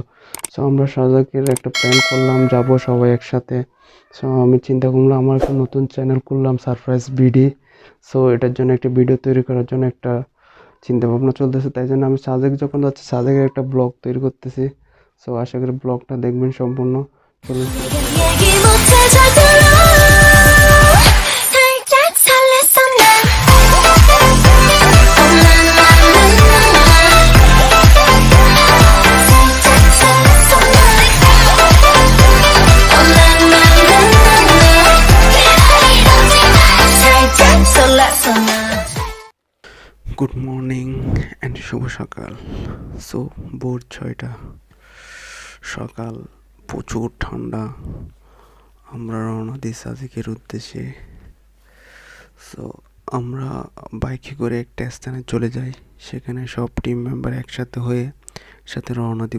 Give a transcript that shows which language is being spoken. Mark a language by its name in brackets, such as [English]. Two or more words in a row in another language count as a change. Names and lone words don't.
[Bangla] সো আমরা সাজেকের একটা প্ল্যান করলাম, যাব সবাই একসাথে। সো আমি চিন্তা করলাম আমার একটা নতুন চ্যানেল করলাম, সারপ্রাইজ বিডি। সো এটার জন্য একটা ভিডিও তৈরি করার জন্য একটা চিন্তা ভাবনা চলতেছে, তাই জন্য আমি সাজেক যখন যাচ্ছি সাজেকের একটা ব্লগ তৈরি করতেছি। সো আশা করি ব্লগটা দেখবেন সম্পূর্ণ। চলুন শুরু করা যাক। [Korean] 얘기 못해 잘 들어 살짝 설렜어 난 살짝 설렜어 살짝 설렜어 난 [English] good morning and [Bangla] শুভ সকাল। সো ভোর 6টা সকাল, প্রচুর ঠান্ডা। আমরা রওনা দিই সাজেকের উদ্দেশ্যে। সো আমরা বাইকে করে একটা স্থানে চলে যাই, সেখানে সব [English] team member [Bangla] একসাথে হয়ে সাথে রওনা দিব।